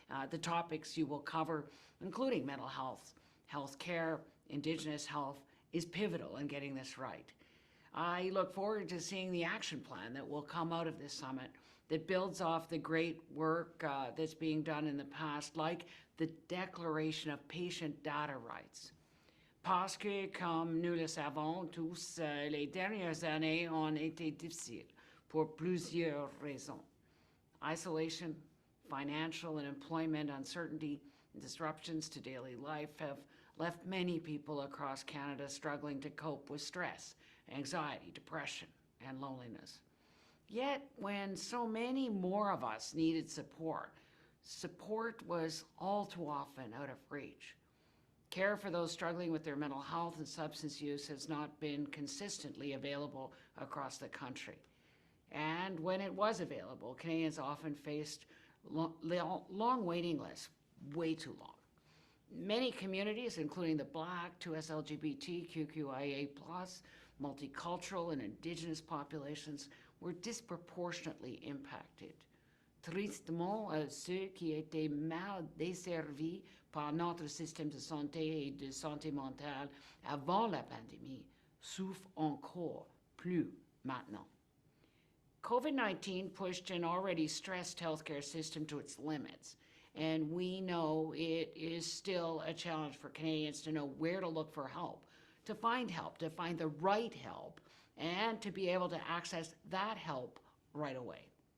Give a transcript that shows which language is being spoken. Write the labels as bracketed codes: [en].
[en] The topics you will cover, including mental health, healthcare, Indigenous health, is pivotal in getting this right. I look forward to seeing the action plan that will come out of this summit that builds off the great work that's being done in the past, like the Declaration of Patient Data Rights. [fr] Parce que, comme nous le savons tous, les dernières années ont été difficiles pour plusieurs raisons. [en] Isolation, financial and employment uncertainty, and disruptions to daily life have left many people across Canada struggling to cope with stress, anxiety, depression, and loneliness. Yet, when so many more of us needed support, support was all too often out of reach. Care for those struggling with their mental health and substance use has not been consistently available across the country. And when it was available, Canadians often faced long waiting lists, way too long. Many communities, including the Black, 2S LGBTQIA+, multicultural and Indigenous populations, were disproportionately impacted. [fr] Tristement, ceux qui étaient mal desservis par notre système de santé et de santé mentale avant la pandémie souffrent encore plus maintenant. [en] COVID-19 pushed an already stressed healthcare system to its limits, and we know it is still a challenge for Canadians to know where to look for help, to find the right help, and to be able to access that help right away.